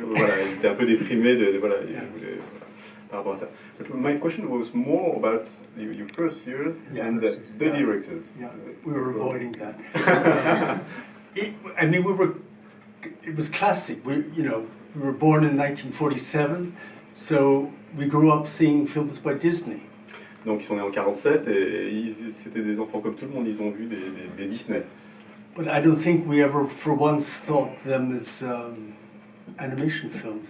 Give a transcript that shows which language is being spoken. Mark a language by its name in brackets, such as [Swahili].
[French] Voilà, ils étaient un peu déprimés voilà, par rapport à ça. [English] But my question was more about your first years and the directors. Yeah, we were avoiding that. It was classic. We were born in 1947, so we grew up seeing films by Disney. [French] Donc ils sont nés en 47 et c'était des enfants comme tout le monde, ils ont vu des Disney. [English] But I don't think we ever for once thought them as animation films.